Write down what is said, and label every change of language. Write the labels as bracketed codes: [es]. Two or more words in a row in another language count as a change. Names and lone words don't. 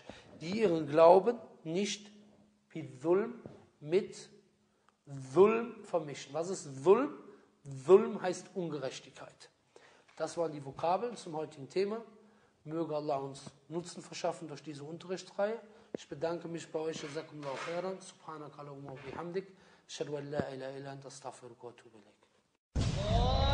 [de] Die ihren Glauben nicht mit Zulm vermischen. Was ist Zulm? Zulm heißt Ungerechtigkeit. Das waren die Vokabeln zum heutigen Thema. Möge Allah uns Nutzen verschaffen durch diese Unterrichtsreihe. Ich bedanke mich bei euch. [ar] جزاكم الله خيرا. سبحانك اللهم وبحمدك. أشهد أن لا إله إلا أنت أستغفرك وأتوب إليك.